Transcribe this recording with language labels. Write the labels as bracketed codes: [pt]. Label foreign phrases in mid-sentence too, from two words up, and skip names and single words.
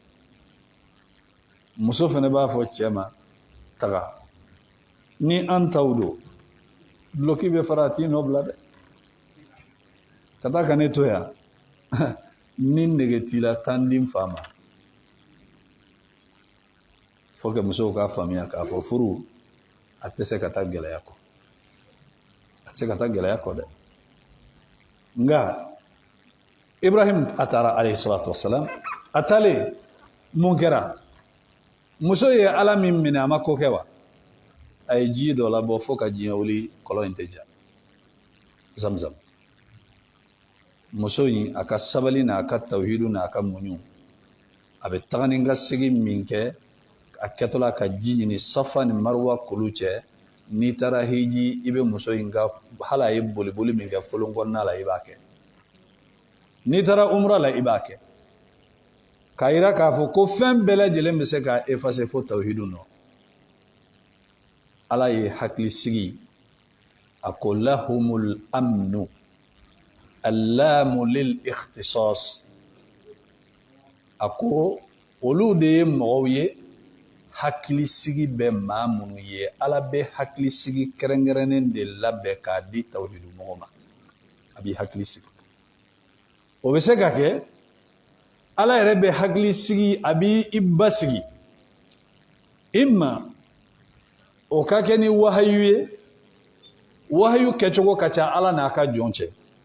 [bm] Muso fana b'a fɔ cɛ ma taga ni an taw don duloki bɛ fara a t'i nɔ bila dɛ ka taa ka ne to yan ni nege t'i la taa n di n fa ma. Fo que musow k'a faamuya k'a fɔ furu a tɛ se ka taa gɛlɛya kɔ a tɛ se ka taa gɛlɛya kɔ dɛ. Nka Ibrahim a taara [ar] alayhi salatu wassalam [bm] a taalen mun kɛra muso ye ala min minɛ a ma ko kɛ wa? A ye ji dɔ labɔ fo ka diɲɛ wuli kɔlɔn in tɛ ja. Zamzam. Muso in a ka sabali n'a ka tawhidu n'a ka muɲu a bɛ taga ni ka segin min kɛ a kɛtɔla ka ji ɲini safa ni marwa kulu cɛ n'i taara hiji i bɛ muso in ka hala ye boliboli min kɛ folon kɔnɔna la i b'a kɛ n'i taara umra la i b'a kɛ k'a yira k'a fɔ ko fɛn bɛɛ lajɛlen bɛ se ka effacer fo tawhidu nɔ ala ye hakili sigi a ko [ar] lahumul amnu allamu lil ikhtisas [bm] a ko olu de ye mɔgɔw ye hakili sigi bɛ maa minnu ye ala bɛ hakili sigi kɛrɛnkɛrɛnnen de labɛn k'a di tawhidu mɔgɔ ma a b'i hakili sigi o bɛ se ka kɛ ala yɛrɛ bɛ hakili sigi a b'i basigi imma o ka kɛ ni wahayu ye wahayu kɛcogo ka ca ala n'a ka jɔn cɛ